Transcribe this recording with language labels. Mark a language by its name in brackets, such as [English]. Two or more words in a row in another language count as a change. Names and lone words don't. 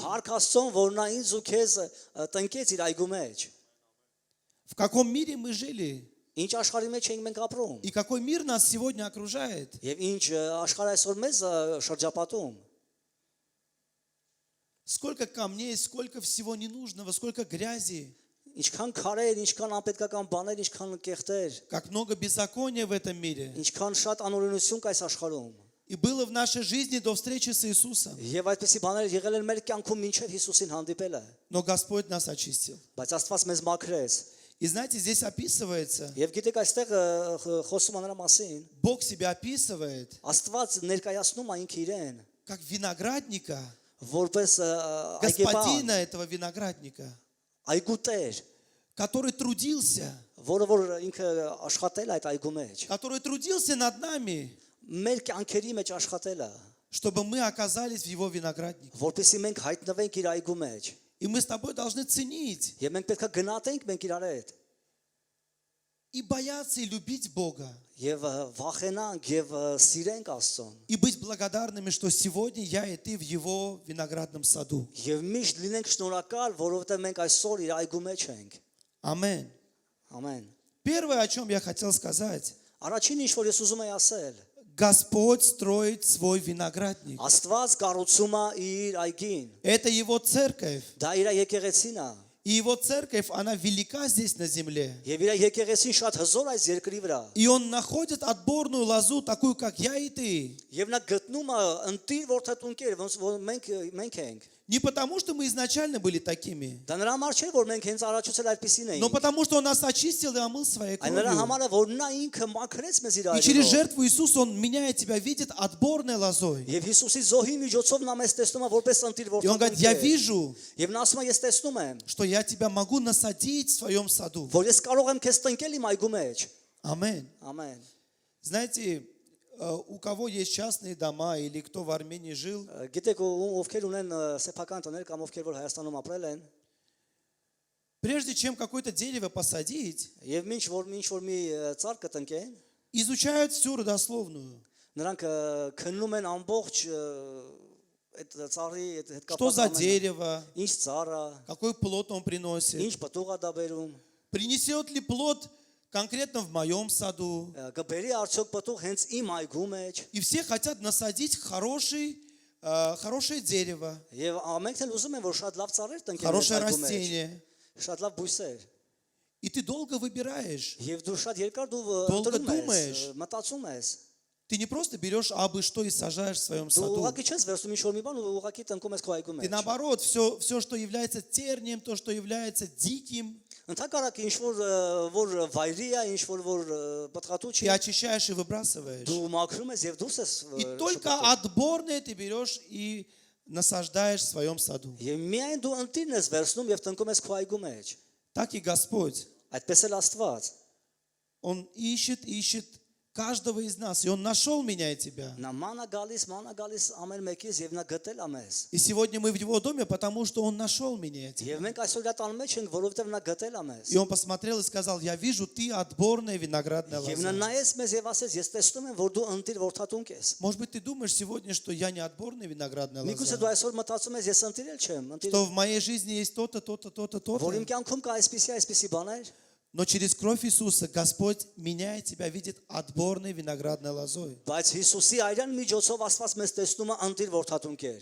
[Armenian] Փառք Աստծուն որ նա ինձ ու քեզ տնկեց իր այգու մեջ [Russian] В каком мире мы жили [Armenian] ինչ աշխարհի մեջ ենք մենք ապրում [Russian] и какой мир нас сегодня окружает. [Armenian] եւ ինչ աշխարհը այսօր մեզ շրջապատում [Russian] Сколько камней, сколько всего ненужного, сколько грязи, [Armenian] ինչքան քարեր ինչքան անպետքական բաներ ինչքան կեղտեր [Russian] как много беззакония в этом мире. [Armenian] ինչքան շատ անօրենություն կա այս աշխարհում [Russian] И было в нашей жизни до встречи с Иисусом. [Armenian] եւ այդպեսի բաներ եղել են մեր կյանքում մինչեւ Հիսուսին հանդիպելը [Russian] Но Господь нас очистил. [Armenian] բայց Աստված մեզ մաքրեց [Russian] И знаете, здесь описывается, [Armenian] եւ գիտեք այստեղ խոսում է նրա մասին [Russian] Бог себя описывает [Armenian] Աստված ներկայացնում է ինքը իրեն [Russian] как виноградника, [Armenian] որպես [Russian] господина этого виноградника, [Armenian] այգու տեր [Russian] который трудился, [Armenian] որը որ ինքը աշխատել է այդ այգու մեջ [Russian] который трудился над нами, [Armenian] մեր կյանքերի մեջ աշխատել է [Russian] чтобы мы оказались в Его винограднике. [Armenian] որպեսզի մենք հայտնվենք իր այգու մեջ [Russian] И мы с тобой должны ценить [Armenian] եւ մենք պետք է գնահատենք մենք իրար հետ [Russian] и бояться, и любить Бога. [Armenian] եւ վախենանք եւ սիրենք Աստծուն [Russian] И быть благодарными, что сегодня я и ты в Его виноградном саду. [Armenian] եւ միշտ լինենք շնորհակալ որովհետեւ մենք այսօր իր այգու մեջ ենք [Russian] Аминь. [Armenian] ամեն [Russian] Первое, о чем я хотел сказать. [Armenian] առաջին ինչ որ ես ուզում եմ ասել [Russian] Господь строит свой виноградник. [Armenian] Աստված կառուցում է իր այգին [Russian] Это Его церковь. [Armenian] դա իր եկեղեցին է [Russian] И его церковь, она велика здесь на земле. [Armenian] Եվ իր եկեղեցին շատ հզոր այս երկրի վրա։ [Russian] И он находит отборную лозу, такую, как я и ты. [Armenian] Եվ նա գտնում է ընտիր որդատունկեր, ոնց որ մենք ենք։ [Russian] Не потому, что мы изначально были такими, [Armenian] Դա նրա համար չէ, որ մենք հենց առաջուցել այդպեսին [Russian] но [Armenian] էինք։ [Russian] потому, что он нас очистил и омыл своей [Armenian] Այն нրա [Russian] кровью. [Armenian] համար է, որ նա ինքը մաքրեց մեզ իր [Russian] И через [Armenian] այրով։ [Russian] жертву Иисуса он меняет тебя, видит отборной лозой. [Armenian] Եվ Հիսուսի զոհի միջոցով նա մեզ տեսնում է որպես ընտիր [Russian] И он говорит, я [Armenian] որդատունկեր։ [Russian] вижу, [Armenian] Եվ նա ասում է, ես տեսնում եմ, [Russian] что я тебя могу насадить в своем саду. [Armenian] որ ես կարող եմ քեզ տնկել իմ այգու մեջ։ Ամեն. Ամեն։ [Russian] Знаете, у кого есть частные дома или кто в Армении жил, [Armenian] Գիտեք ովքեր ունեն սեփական տներ կամ ովքեր որ Հայաստանում ապրել են, [Russian] прежде чем какое-то дерево посадить, [Armenian] եւ ինչ որ մի ծառ կտնկեն, [Russian] изучают всю родословную. [Armenian] նրանք քննում են ամբողջ այդ ծառի հետ [Russian] Что за [Armenian] կապված [Russian] дерево, [Armenian] ինչ ծառը, [Russian] какой плод он приносит, [Armenian] ինչ պտուղ է դա բերում, [Russian] принесет ли плод конкретно в моем саду. [Armenian] կբերի արդյոք պտուղ հենց իմ այգու մեջ։ [Russian] И все хотят насадить хорошее дерево, [Armenian] Եվ ամենքն էլ ուզում են որ շատ лав ծառեր տնկեն [Russian] хорошее [Armenian] այգու մեջ, [Russian] растение. [Armenian] շատ լավ բույսեր։ [Russian] И ты долго выбираешь. [Armenian] Եւ դու շատ երկար դու [Russian] Долго [Armenian] ընտրում ես, [Russian] думаешь. [Armenian] մտածում ես։ [Russian] Ты не просто берешь абы что и сажаешь в своем [Armenian] Դու [Russian] саду. [Armenian] ուղղակի չես վերցնում ինչ որ մի բան ու ուղղակի տնկում ես քո այգու [Russian] Ты [Armenian] մեջ։ [Russian] наоборот, все, что является тернием, то, что является диким, [Armenian] Ընդհակառակը ինչ որ վայրի է, ինչ որ պատղատու [Russian] ты [Armenian] չի, [Russian] очищаешь и выбрасываешь. [Armenian] դու մաքրում ես եւ դուրս ես [Russian] И только отборное ты берешь и насаждаешь в своем саду. [Armenian] Եվ միայն դու ընտիրն ես վերցնում եւ տնկում ես քո այգու մեջ։ [Russian] Так и Господь, [Armenian] Այդպես էլ Աստված [Russian] Он ищет каждого из нас, и Он нашел меня и тебя. [Armenian] նա մանա գալիս ամեն մեկից եւ նա գտել է մեզ։ [Russian] И сегодня мы в Его доме, потому что Он нашел меня и тебя. [Armenian] Եվ մենք այսօր դա տան մեջ ենք, որովհետեւ նա գտել է մեզ։ [Russian] И Он посмотрел и сказал, я вижу, ты отборная виноградная [Armenian] Եվ նա [Russian] лоза. [Armenian] նայեց մեզ եւ ասեց, ես տեսնում եմ, որ դու ընտիր որդատունկ ես։ [Russian] Может быть, ты думаешь сегодня, что я не отборная виноградная [Armenian] Միգուցե [Russian] лоза, [Armenian] դու այսօր մտածում ես, ես ընտիրել չեմ, [Russian] что в моей жизни есть то-то, то-то, то-то, [Armenian] որ [Russian] то-то. [Armenian] իմ կյանքում կա այսպիսի բաներ, [Russian] Но через кровь Иисуса Господь меняет тебя, видит отборной виноградной лозой. [Armenian] բայց Հիսուսի այրան միջոցով Աստված մեզ տեսնում է ընտիր որդատունկեր։